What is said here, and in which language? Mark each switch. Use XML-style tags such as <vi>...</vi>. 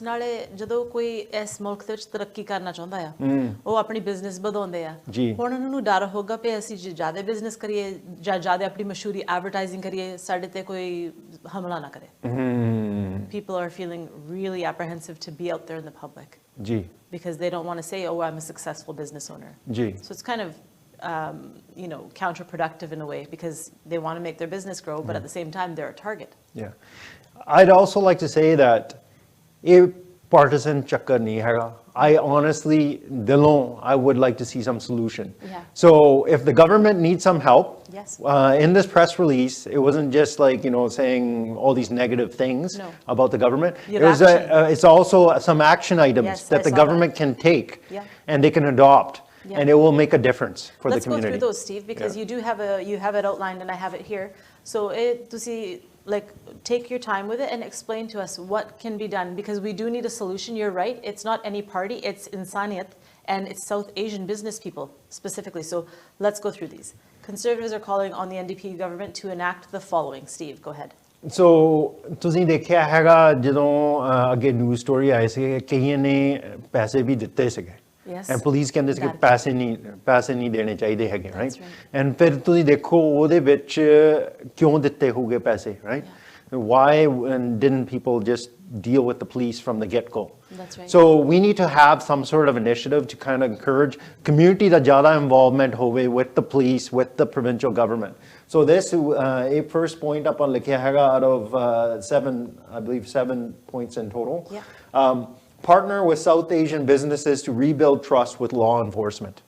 <pa>ਨਾਲੇ ਜਦੋਂ ਕੋਈ ਇਸ ਮੁਲਕ ਦੇ ਵਿੱਚ ਤਰੱਕੀ ਕਰਨਾ ਚਾਹੁੰਦਾ ਆ, ਉਹ ਆਪਣੀ ਬਿਜ਼ਨਸ ਵਧਾਉਂਦੇ ਆ. ਹੁਣ ਉਹਨਾਂ ਨੂੰ ਡਰ ਹੋਗਾ ਕਿ ਅਸੀਂ ਜ਼ਿਆਦਾ ਬਿਜ਼ਨਸ ਕਰੀਏ ਜਾਂ ਜ਼ਿਆਦਾ ਆਪਣੀ ਮਸ਼ਹੂਰੀ ਐਡਵਰਟਾਈਜ਼ਿੰਗ ਕਰੀਏ, ਸਾਡੇ ਤੇ ਕੋਈ ਹਮਲਾ ਨਾ ਕਰੇ.</pa> <en>People are feeling really apprehensive to be out there in the public. Because they don't want to say, oh, I'm a successful business owner. So it's kind of, counterproductive in a way, because they want to make their business grow, but at the same time, they're a target. I'd also like to say that a partisan</en> <pa>chakkar nahi hai.</pa> <en>I honestly, I would like to see some solution. So if the government needs some help, in this press release, it wasn't just like, saying all these negative things about the government. It's also some action items that the government can take and they can adopt. And it will make a difference for the community. Let's go through those, Steve, because you have it outlined and I have it here. So like take your time with it and explain to us what can be done, because we do need a solution. You're right. It's not any party. It's insaniyat, and it's South Asian business people specifically. So let's go through these. Conservatives are calling on the NDP government to enact the following. Steve, go ahead.</en> <pa>So, ਤੁਸੀਂ ਦੇਖਿਆ ਹੈਗਾ ਜਦੋਂ ਅੱਗੇ news story ਆਈ ਸੀ ਕਈਆਂ ਨੇ ਪੈਸੇ ਵੀ ਦਿੱਤੇ ਸੀਗੇ ਐਂਡ ਪੁਲਿਸ ਕਹਿੰਦੇ ਸੀ ਕਿ ਪੈਸੇ ਨਹੀਂ ਦੇਣੇ ਚਾਹੀਦੇ ਹੈਗੇ ਰਾਈਟ ਐਂਡ ਫਿਰ ਤੁਸੀਂ ਦੇਖੋ ਉਹਦੇ ਵਿੱਚ ਕਿਉਂ ਦਿੱਤੇ ਹੋਗੇ ਪੈਸੇ right</pa> <en>why didn't people just deal with the police from the get-go? That's right. So we need to have some sort of initiative to kind of encourage community</en> <pa>da jada involvement hove</pa> <en>with the police, with the provincial government. So this a first point up on</en> <pa>likha haga</pa> <en>out of 7 points in total. Yeah. Partner with South Asian businesses to rebuild trust with law enforcement.</en>